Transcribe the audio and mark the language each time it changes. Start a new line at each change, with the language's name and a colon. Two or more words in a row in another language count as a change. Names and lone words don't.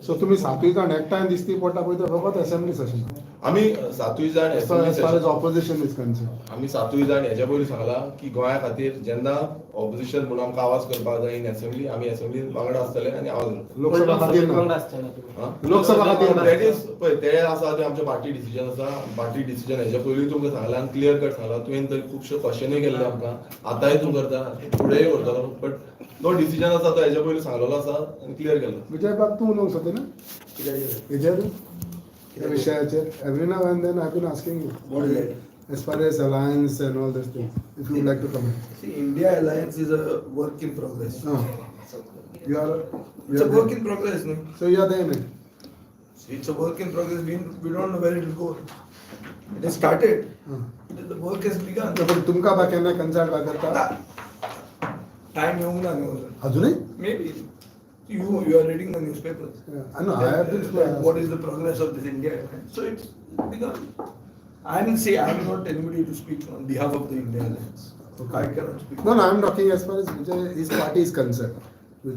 Konkani: सो तुम्ही 7 जाण एकठांय दिसती पडटा पळय तो फकत
English: assembly session
Konkani: आमी 7 जाण
English: as far assembly as opposition is concern
Konkani: आमी 7 जाण हेच्या पयलीं सांगलां की गोंया खातीर जेन्ना ऑपोजिशन म्हणून आमकां आवाज करपाक जाय
English: in assembly
Konkani: आमी असेंब्लीन वांगडा आसतले आनी आवाज करतले. लोकसभा खातीर ना. हा? लोकसभा खातीर ना.
English: That is
Konkani: पळय ते आसा ते आमचे
English: party decision
Konkani: आसा
English: party decision
Konkani: हेच्या पयलीं तुमकां सांगलां आनी
English: clear cut
Konkani: सांगलां तुवें थंय खुबशे क्वेश्चनूय केल्ले आमकां आतांय तूं करता फुडेंय करतलो बट तो डिसिजन आसा तो हेच्या पयलीं सांगलेलो आसा आनी क्लियर केलो. विजय बाब तू उलोवंक सोदता ना विजय त्या विशयाचेर
English: every now and then I been asking you as far as alliance and all those things if you would like to comment. See, India alliance is a work in progress. You are It's a work in progress, no? so you are there man. It's a work in progress. We don't know where it will go. It has started. The work has begun.
Konkani: पण तुमका बा केन्ना कन्सल्ट बा करता Time येऊंक ना न्हू. अजूनही
English: Maybe you are reading the newspapers. I know I have been What is the progress of this India alliance? So it's begun. I'm not anybody to speak on behalf of the India alliance. I cannot speak. no I'm talking as far as Vijay his party is concerned which